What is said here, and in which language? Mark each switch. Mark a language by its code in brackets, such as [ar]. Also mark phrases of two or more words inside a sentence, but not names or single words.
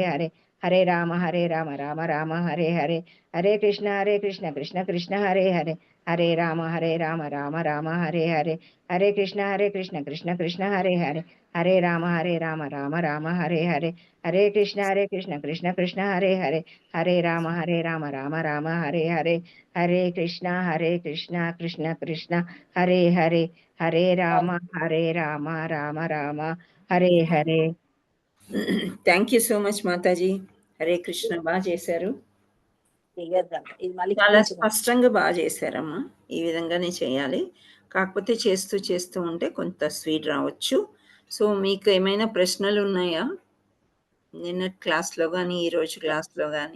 [sa] హరే, హరే రామ రామ రామ హరే హరే, హరే కృష్ణ కృష్ణ కృష్ణ హరే హరే, హరే రామ రామ రామ హరే హరే, హరే కృష్ణ కృష్ణ కృష్ణ హరే హరే, హరే రామ రామ రామ హరే హరే, హరే కృష్ణ కృష్ణ కృష్ణ హరే హరే, హరే రామ రామ రామ హరే హరే, హరే కృష్ణ కృష్ణ కృష్ణ హరే హరే, హరే రామ రామ రామ హరే హరే. [en] thank you so much మాతాజీ. [te] హరే కృష్ణ, బాగా చేశారు, చాలా స్పష్టంగా బాగా చేశారమ్మా. ఈ విధంగానే చేయాలి, కాకపోతే చేస్తూ చేస్తూ ఉంటే కొంత స్పీడ్ రావచ్చు. సో మీకు ఏమైనా ప్రశ్నలు ఉన్నాయా నిన్నటి క్లాస్లో కానీ ఈరోజు క్లాస్లో కానీ?